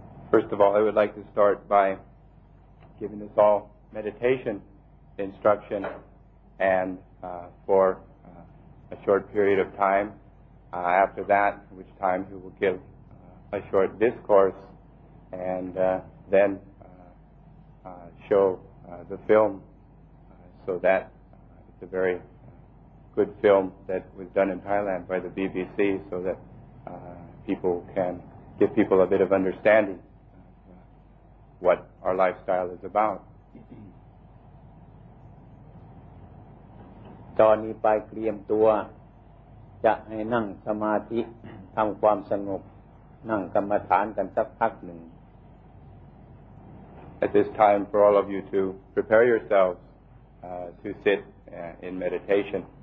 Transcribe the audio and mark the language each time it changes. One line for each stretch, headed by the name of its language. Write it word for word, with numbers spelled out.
English: First of all, I would like to start by giving us all meditation instruction. And uh, for uh, a short period of time, uh, after that, which time he will give uh, a short discourse, and uh, then uh, uh, show uh, the film, uh, so that uh, it's a very good film that was done in Thailand by the B B C, so that uh, people can give people a bit of understanding of uh, what our lifestyle is about.
Thai: ตอนนี้ไปเตรียมตัวจะให้นั่งสมาธิทำความสงบนั่งกรรมฐานกันสักพักหนึ่ง
English: At this time for all of you to prepare yourselves uh, to sit uh, in meditation